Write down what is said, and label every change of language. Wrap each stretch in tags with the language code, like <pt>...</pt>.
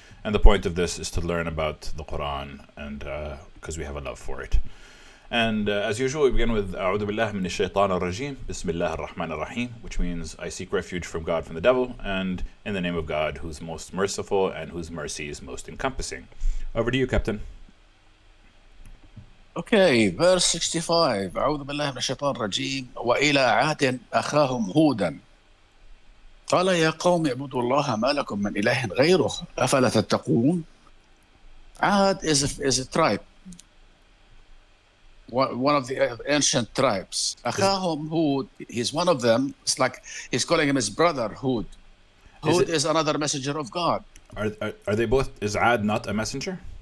<en>And the point of this is to learn about the Quran, and because we have a love for it. And as usual, we begin with</en> <ar>أعوذ بالله من الشيطان الرجيم بسم الله الرحمن الرحيم,</ar> <en>which means I seek refuge from God from the devil, and in the name of God, who's most merciful and whose mercy is most encompassing. Over to you, Captain. Okay, verse 65.</en> <ar>أعوذ بالله من الشيطان الرجيم وإلى عاد أخاهم هودا قال يا قوم اعبدوا الله ما لكم من إله غيره أفلا تتقون.</ar> <en>Ad is a tribe, one of the ancient tribes. أخاهم Hud, he's one of them. It's like he's calling him his brother Hud. Hud is another messenger of God. Are they both? Is Ad not a messenger?</en>